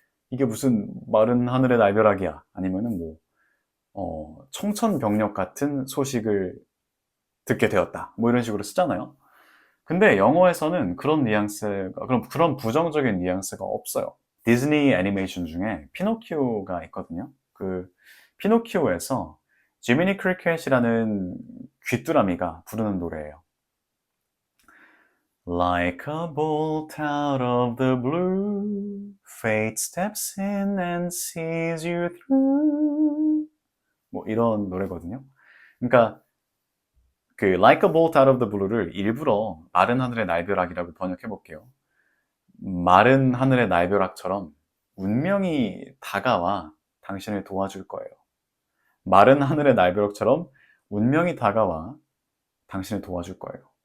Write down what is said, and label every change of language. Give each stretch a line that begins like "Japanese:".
Korean: 이게 무슨 마른 하늘의 날벼락이야. 아니면은 뭐, 청천벽력 같은 소식을 듣게 되었다. 뭐 이런 식으로 쓰잖아요. 근데 영어에서는 그런 뉘앙스가, 그런 부정적인 뉘앙스가 없어요. 디즈니 애니메이션 중에 피노키오가 있거든요. 그 피노키오에서 지미니 크리켓이라는 귀뚜라미가 부르는 노래예요.
English: Like a bolt out of the blue, fate steps in and sees you through.
Korean: 뭐 이런 노래거든요. 그러니까 그
English: Like a bolt out of the blue
Korean: 를 일부러 마른 하늘의 날벼락이라고 번역해 볼게요. 마른 하늘의 날벼락처럼 운명이 다가와 당신을 도와줄 거예요. 마른 하늘의 날벼락처럼 운명이 다가와 당신을 도와줄 거예요.